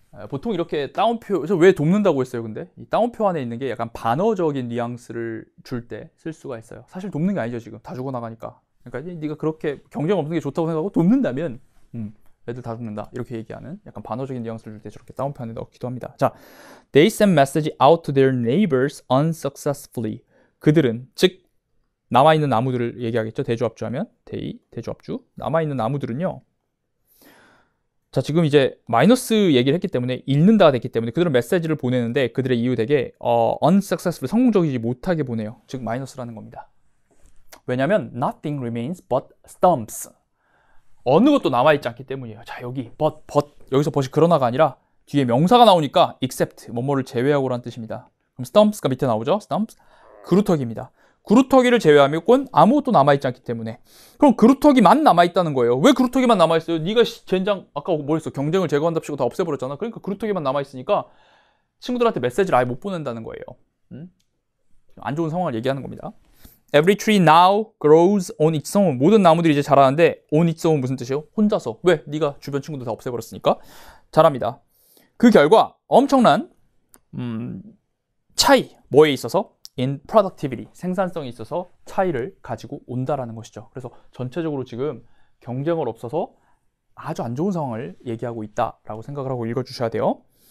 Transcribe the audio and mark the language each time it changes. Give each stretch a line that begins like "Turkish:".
Korean: 보통 이렇게 따옴표, 왜 돕는다고 했어요? 근데 이 따옴표 안에 있는 게 약간 반어적인 뉘앙스를 줄 때 쓸 수가 있어요. 사실 돕는 게 아니죠. 지금 다 죽어나가니까. 그러니까 네가 그렇게 경쟁 없는 게 좋다고 생각하고 돕는다면 애들 다 죽는다 이렇게 얘기하는 약간 반어적인 뉘앙스를 줄 때 저렇게 따옴표 안에 넣기도 합니다.
English: 자, they send message out to their neighbors unsuccessfully.
Korean: 그들은, 즉 남아있는 나무들을 얘기하겠죠. 대조합주 하면 they, 대조합주. 남아있는 나무들은요, 자 지금 이제 마이너스 얘기를 했기 때문에 읽는다가 됐기 때문에 그들은 메시지를 보내는데 그들의 이유 되게 unsuccessful, 성공적이지 못하게 보내요. 즉 마이너스라는 겁니다. 왜냐하면
English: nothing remains but stumps,
Korean: 어느 것도 남아있지 않기 때문이에요. 자 여기 but 여기서 but이 그러나가 아니라 뒤에 명사가 나오니까 except 뭐뭐를 제외하고 라는 뜻입니다. 그럼 stumps가 밑에 나오죠. stumps. 그루터기입니다. 그루터기를 제외하면 아무것도 남아있지 않기 때문에. 그럼 그루터기만 남아있다는 거예요. 왜 그루터기만 남아있어요? 네가 젠장 아까 뭐 했어? 경쟁을 제거한답시고 다 없애버렸잖아. 그러니까 그루터기만 남아있으니까 친구들한테 메시지를 아예 못 보낸다는 거예요. 안 좋은 상황을 얘기하는 겁니다.
English: Every tree now grows on its own.
Korean: 모든 나무들이 이제 자라는데 on its own 무슨 뜻이에요? 혼자서. 왜? 네가 주변 친구들 다 없애버렸으니까. 자랍니다. 그 결과 엄청난 차이, 뭐에 있어서?
English: in productivity,
Korean: 생산성에 있어서 차이를 가지고 온다라는 것이죠. 그래서 전체적으로 지금 경쟁을 없어서 아주 안 좋은 상황을 얘기하고 있다라고 생각을 하고 읽어주셔야 돼요.